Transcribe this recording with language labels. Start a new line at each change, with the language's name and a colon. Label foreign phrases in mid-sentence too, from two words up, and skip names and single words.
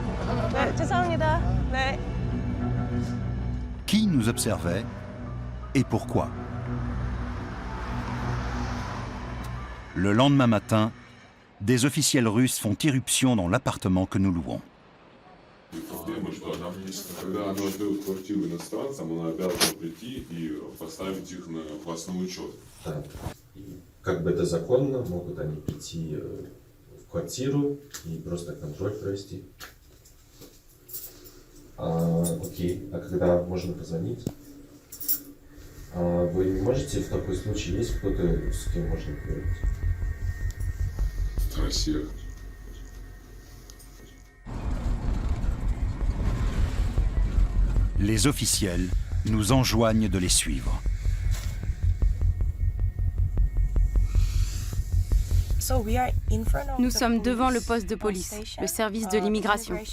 Korean: 네, 죄송합니다. 네.
French: Qui nous observait et pourquoi? Le lendemain matin, des officiels russes font irruption dans l'appartement que nous louons.
Russian: Проблема, что она, когда она отдает квартиру иностранцам, она обязана прийти и поставить их на классный учет. Да. И как бы это законно, могут они прийти в квартиру и просто контроль провести. Окей, а когда можно позвонить? Вы не можете, в такой случай есть кто-то, с кем можно поговорить? Россия.
French: Les officiels nous enjoignent de les suivre. Nous sommes devant le poste de police, le service de l'immigration.